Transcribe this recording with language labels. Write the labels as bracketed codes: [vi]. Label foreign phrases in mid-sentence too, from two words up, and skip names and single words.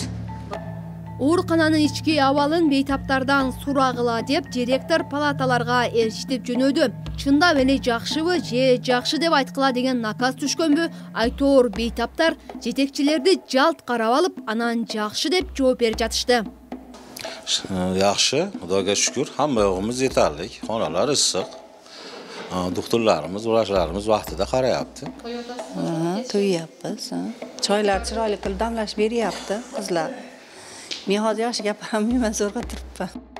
[ky] Оорукананын ички абалын бейтаптардан сурагыла деп директор палаталарга элчитип жөнөдү. Чындап эле жакшыбы же жакшы деп айткыла деген наказ түшкөнбү? Айтоор бейтаптар жетекчилерди жалт карап алып, анан жакшы деп жооп берип жатышты. [uz] Yaxşı, Xudoga şükür, hamma yo'g'imiz yetarli. Xonalar issiq. Doktorlarimiz, vrachlarimiz vaqtida qarayapti. To'yyapmiz. Choylar chiroyli qilib damlash beryapti qizlar. Men hozir yaxshi gapiraman, zo'rg'a turibman.